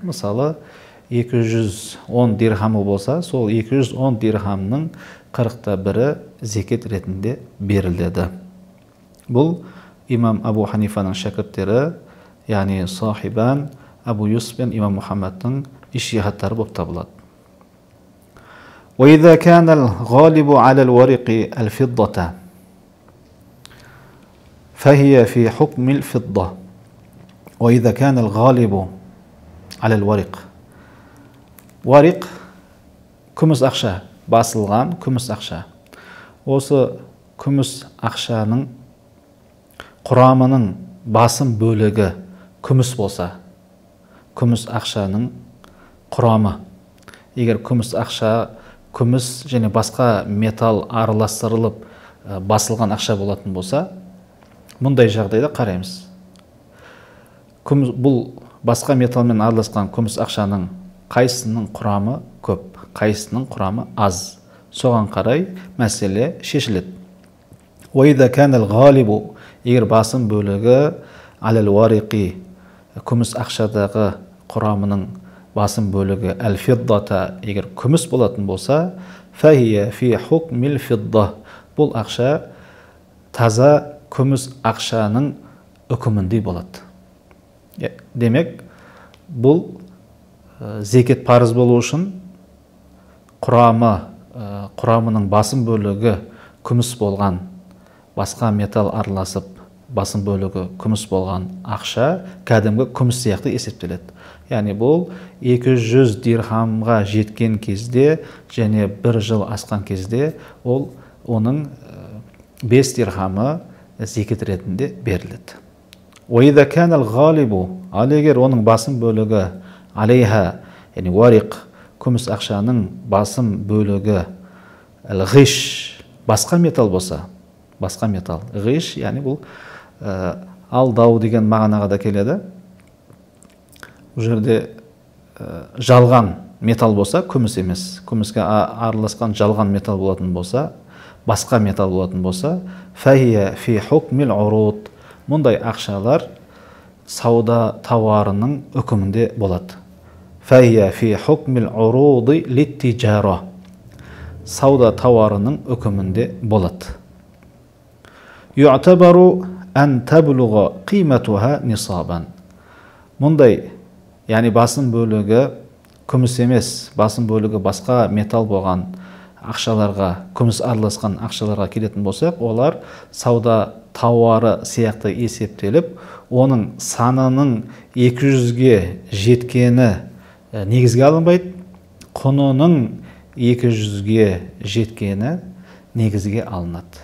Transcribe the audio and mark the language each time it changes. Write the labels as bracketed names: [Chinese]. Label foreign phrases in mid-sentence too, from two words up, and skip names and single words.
[Kazakh] Мысалы, 210 дирхамы болса, сол 210 дирхамның 40-та бірі зекет ретінде беріледі. Бұл имам Абу Ханифаның шәкірттері, яғни сахибан Абу Юсуф пен имам Мухаммадтың иштихадтары болып табылады. [Arabic] وإذا كان الغالب على الورق الفضة فهي في حكم الفضة. وإذا كان الغالب على الورق ورق [Kazakh] күміс ақша, басылған күміс ақша. Осы күміс ақшаның құрамының басым бөлігі күміс болса, күміс ақшаның құрамы, егер күміс ақша, күміс және басқа металл араластырылып басылған ақша болатын болса, мұндай жағдайда қараймыз. Бұл басқа металлмен араласқан күміс ақшаның қайсының құрамы көп, қайсының құрамы аз. Соған қарай мәселе шешіледі. [Arabic] وَإِذَا كَانَ الْغَالِبُ [Kazakh] егер басым бөлігі [Arabic] على الورق [Kazakh] күміс ақшадағы құрамының басым бөлігі әл-фиддата егер күміс болатын болса, [Arabic] فهي في حكم الفضة, [Kazakh] бұл ақша таза күміс ақшаның үкіміндей болады. Демек, бұл зекет парыз болу үшін құрамының басым бөлігі күміс болған, басқа металл араласып басым бөлігі күміс болған ақша кәдімгі күміс сияқты есептеледі. Яғни бұл 200 дирхамға жеткен кезде және 1 жыл асқан кезде оның 5 дирхамы зекет ретінде беріледі. [Arabic] وَإِذَا كَانَ الْغَالِبُ [Kazakh] ал егер оның басым бөлігі алейха, яғни вариқ күміс ақшаның басым бөлігі ғиш, басқа металл болса, басқа металл, ғиш, яғни бұл алдау деген мағынаға да келеді. Бұл жерде жалған металл болса, күміс емес, күміске араласқан жалған металл болатын болса, басқа металл болатын болса, [Arabic] فهي في حكم العروض, [Kazakh] мұндай ақшалар сауда тауарының үкімінде болады. [Arabic] فهي في حكم العروض للتجارة, [Kazakh] сауда тауарының үкімінде болады. [Arabic] يعتبر أن تبلغ قيمتها نصابا, [Kazakh] мұндай, яғни басым бөлігі күміс емес, басым бөлігі басқа металл болған ақшаларға, күміс араласқан ақшаларға келетін болсақ, олар сауда тауары сияқты есептеліп, оның санының 200-ге жеткені негізге алынбайды, құнының 200-ге жеткені негізге алынады.